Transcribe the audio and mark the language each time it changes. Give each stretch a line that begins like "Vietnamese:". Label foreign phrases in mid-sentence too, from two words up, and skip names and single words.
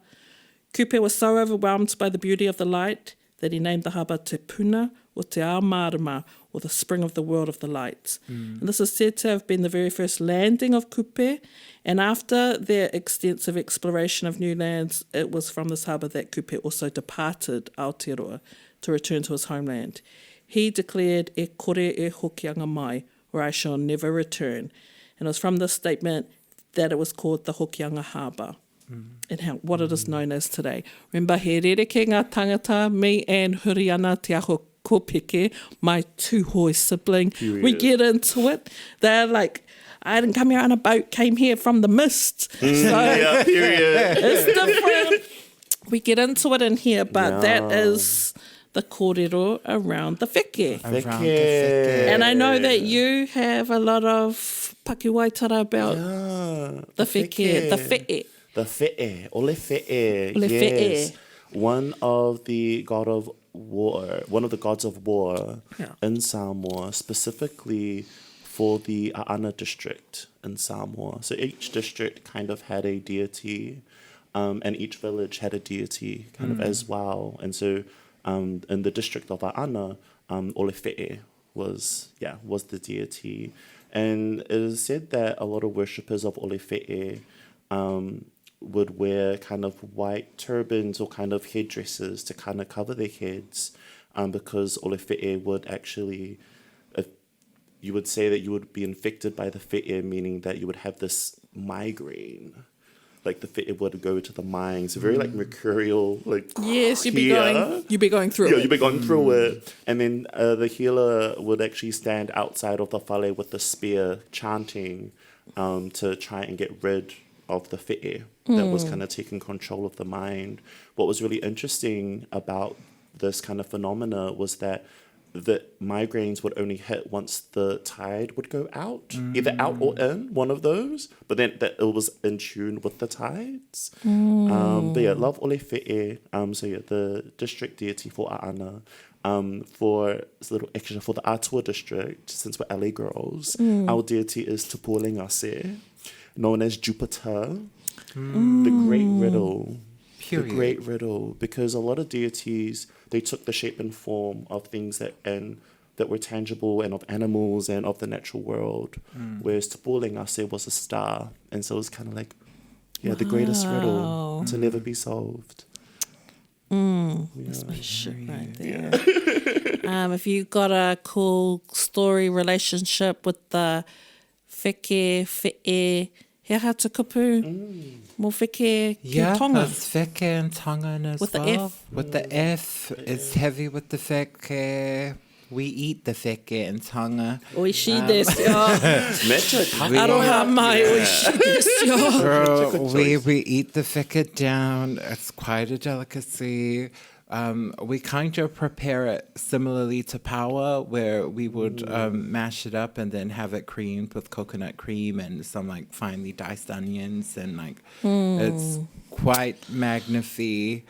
English: Kupe was so overwhelmed by the beauty of the light that he named the harbour Te Puna o Te Amarama, or the spring of the world of the lights. And this is said to have been the very first landing of kupe, and after their extensive exploration of new lands, it was from this harbour that kupe also departed Aotearoa to return to his homeland. He declared,
Māori: "E kore e hokianga mai,"
English: or I shall never return. And it was from this statement that it was called the Hokianga Harbour, and what it is known as today. Remember,
Māori: he rereke ngā tangata, me and Huriana te aho kopeke,
English: my two hoi sibling. Period. We get into it. They're like, I didn't come here on a boat, came here from the mist. So Yeah, period. it's different. We get into it in here, but that is the kōrero around the whike. Around the whike. And I know that you have a lot of pakiwaitara about the whike, the whike. The fe'e,
Samoan: ole fe'e,
English: Ole yes. fe'e. One of the gods of war Yeah. in Samoa, specifically for the Aana district in Samoa. So each district kind of had a deity, and each village had a deity kind of as well. And so in the district of Aana,
Samoan: ole fe'e
English: was the deity. And it is said that a lot of worshippers of
Samoan: ole fe'e
English: would wear kind of white turbans or kind of headdresses to kind of cover their heads, because
Samoan: ole fe'e
English: would actually, you would say that you would be infected by the fe'e, meaning that you would have this migraine. Like the fe'e would go to the mind. So very like mercurial, like Yes, you'd be here. going through Yeah, it. you'd be going through it. And then the healer would actually stand outside of the whale with the spear chanting to try and get rid of the fe'e that was kind of taking control of the mind. What was really interesting about this kind of phenomena was that the migraines would only hit once the tide would go out, either out or in, one of those, but then that it was in tune with the tides. But yeah, love
Samoan: ole fe'e.
English: So yeah, the district deity for Aana. For a little extra for the Atua district, since we're LA girls, our deity is Te Pōlengase, known as Jupiter, the Great Riddle. Period. The Great Riddle, because a lot of deities, they took the shape and form of things that were tangible and of animals and of the natural world, whereas Te Pōlengase was a star, and so it was kind of like, the greatest riddle to never be solved. That's my shit right there. If you got a cool story relationship with the whike, fe'e,
Māori: he aha te kupu, mo whike ki tonga.
English: It's whike and Tongan as With the well. F. With the F, it's heavy with the whike. We eat the whike in Tonga.
Japanese: 美味しいですよ. Mecha
Māori: Aroha mai
Japanese: 美味しいですよ.
English: Girl, we eat the whike down. It's quite a delicacy. We kind of prepare it similarly to paua, where we would mash it up and then have it creamed with coconut cream and some like finely diced onions, and like it's quite magnifique.